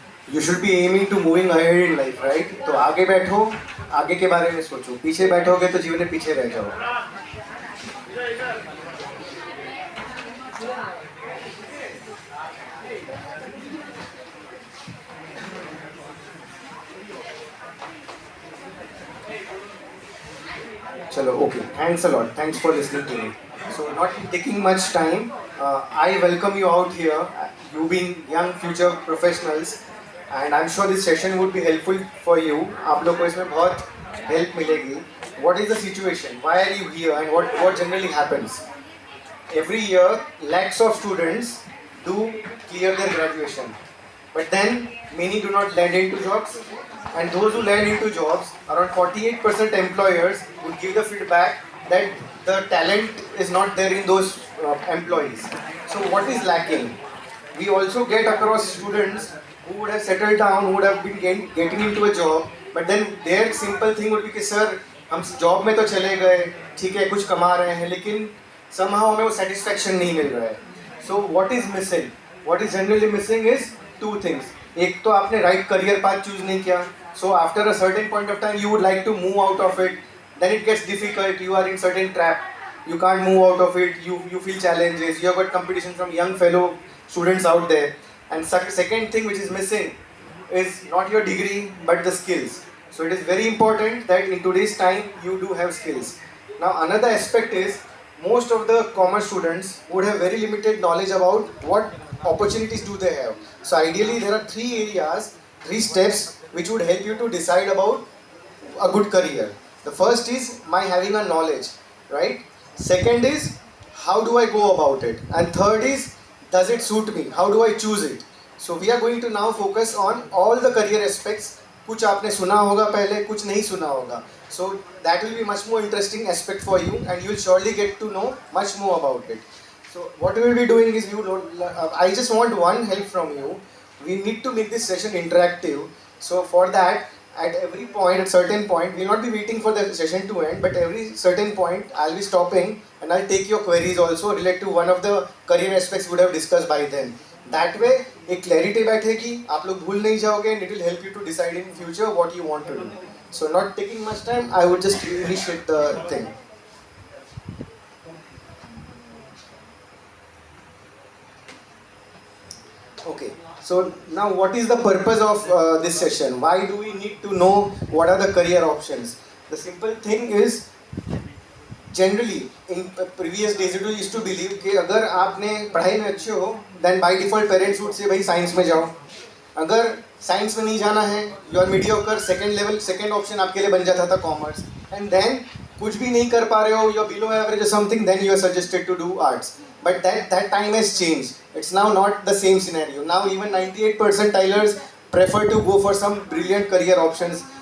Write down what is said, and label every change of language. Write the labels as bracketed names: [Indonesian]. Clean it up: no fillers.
[English] You should be aiming to moving ahead in life, right? [Hindi] तो आगे बैठो, आगे के बारे में सोचो. पीछे बैठोगे तो जीवन में पीछे रह जाओ. [English] चलो, okay. Thanks a lot. Thanks for listening to me. So, not taking much time, I welcome you out here. You being young future professionals. And I'm sure this session would be helpful for you. [Hindi] आप लोग को इसमें बहुत help मिलेगी. [English] What is the situation? Why are you here? And what generally happens? Every year, lakhs of students do clear their graduation, but then many do not land into jobs. And those who land into jobs, around 48% employers would give the feedback that the talent is not there in those employees. So what is lacking? We also get across students who would have settled down, who would have been getting into a job, but then their simple thing would be [Hindi] कि sir हम job में तो चले गए, ठीक है कुछ कमा रहे हैं, लेकिन somehow हमें वो satisfaction नहीं मिल रहा है. [English] So what is missing? What is generally missing is two things. [Hindi] एक तो आपने [English] right career path [Hindi] choose नहीं किया. [English] So after a certain point of time you would like to move out of it. Then it gets difficult. You are in certain trap. You can't move out of it. You feel challenges. You have got competition from young fellow students out there. And second thing which is missing is not your degree but the skills. So it is very important that in today's time you do have skills. Now another aspect is most of the commerce students would have very limited knowledge about what opportunities do they have. So ideally there are three steps which would help you to decide about a good career. The first is my having a knowledge, right? Second is how do I go about it? And third is does it suit me? How do I choose it? So we are going to now focus on all the career aspects. [Hindi] कुछ आपने सुना होगा पहले, कुछ नहीं सुना होगा. [English] So that will be much more interesting aspect for you and you will surely get to know much more about it. So what we will be doing is I just want one help from you. We need to make this session interactive. So for that, at every point, at certain point, we'll not be waiting for the session to end, but every certain point, I'll be stopping and I'll take your queries also related to one of the career aspects we would have discussed by then. That way, [Hindi] एक clarity बैठेगी, आप लोग भूल नहीं जाओगे, [English] and it will help you to decide in future what you want to do. So not taking much time, I would just initiate the thing. Okay, so now what is the purpose of this session? Why do we need to know what are the career options? The simple thing is, generally in previous days it used to believe [Hindi] कि अगर आपने पढ़ाई में अच्छे हो, [English] then by default parents would say [Hindi] भाई science में जाओ. अगर साइंस में नहीं जाना है, [English] you are mediocre, second option [Hindi] आपके लिए बन जाता था कॉमर्स. [English] And then [Hindi] कुछ भी नहीं कर पा रहे हो, [English] you are below average or something, then you are suggested to do arts. But that time has changed. It's now not the same scenario. Now even 98 percentilers prefer to go for some brilliant career options.